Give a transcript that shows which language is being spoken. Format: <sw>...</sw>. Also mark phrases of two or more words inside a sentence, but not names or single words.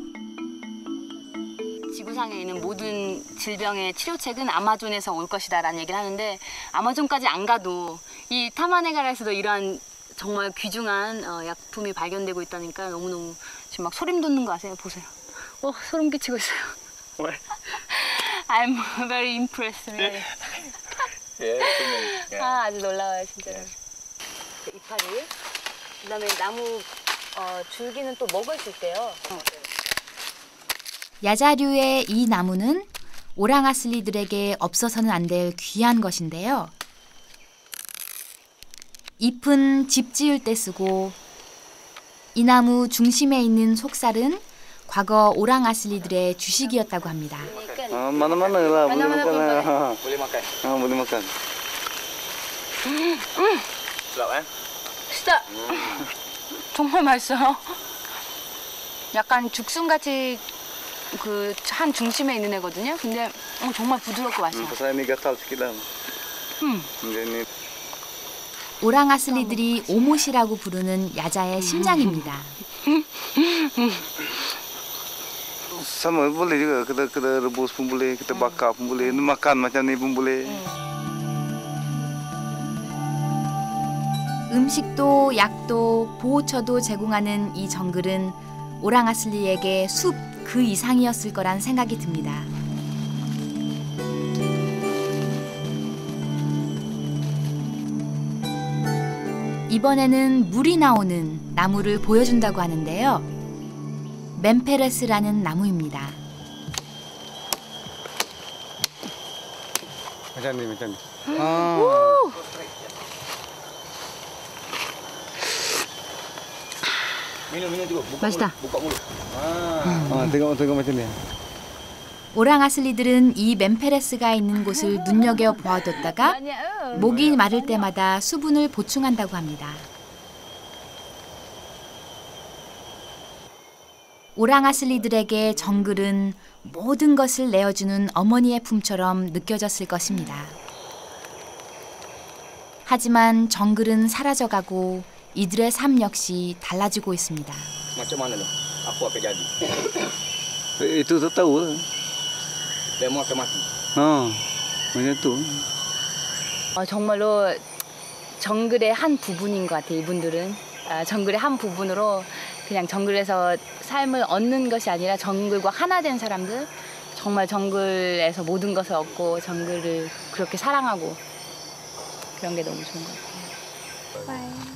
<ko>지구상에 있는 모든 질병의 치료책은 아마존에서 올 것이다라는 얘기를 하는데 아마존까지 안 가도 이 타마네가라에서도 이러한 정말 귀중한 약품이 발견되고 있다니까 너무너무 지금 막 소름 돋는 거 아세요? 보세요. 소름 끼치고 있어요.</ko> <en>What? I'm very impressed. Really.</en> <ko>아주 놀라워요 진짜로. 이파리. 그다음에 나무 줄기는 또 먹을 수 있대요. 야자류의 이 나무는 오랑아슬리들에게 없어서는 안 될 귀한 것인데요. 잎은 집 지을 때 쓰고 이 나무 중심에 있는 속살은 과거 오랑아슬리들의 주식이었다고 합니다.</ko> <ms>Mana-mana lah, boleh makan. Boleh makan. Boleh makan. Sedap</ms> <ko>진짜 정말 맛있어요. 약간 죽순같이 그 한 중심에 있는 애거든요. 근데 정말 부드럽고 맛있어요.</ko> <ms>Pasal ni gatal sikit lah. Ini</ms> <ko>오랑아슬리들이 오못이라고 부르는 야자의 심장입니다.</ko> <ms>sama boleh juga kita rebus pun boleh, kita bakar pun boleh, makan macam ni pun boleh.</ms> <ko>음식도 약도 보호처도 제공하는 이 정글은 오랑아슬리에게 숲 그 이상이었을 거란 생각이 듭니다. 이번에는 물이 나오는 나무를 보여준다고 하는데요. 멤페레스라는 나무입니다.</ko> <ms>Macam ni. Minum dulu.</ms> <ko>맛있다.</ko> <ms>Buka mulut. Tengok macam ni.</ms> <ko>오랑아슬리들은 이 멤페레스가 있는 곳을 눈여겨 보아뒀다가 목이 마를 때마다 수분을 보충한다고 합니다. 오랑아슬리들에게 정글은 모든 것을 내어주는 어머니의 품처럼 느껴졌을 것입니다. 하지만 정글은 사라져가고 이들의 삶 역시 달라지고 있습니다.</ko> <ms>Macam mana tu? Apa akan jadi? Itu tak tahu. Demo akan mati. Macam tu.</ms> <ko>정말로 정글의 한 부분인 것 같아요. 이분들은 정글의 한 부분으로 그냥 정글에서 삶을 얻는 것이 아니라 정글과 하나 된 사람들, 정말 정글에서 모든 것을 얻고 정글을 그렇게 사랑하고 그런 게 너무 좋은 것 같아요.</ko>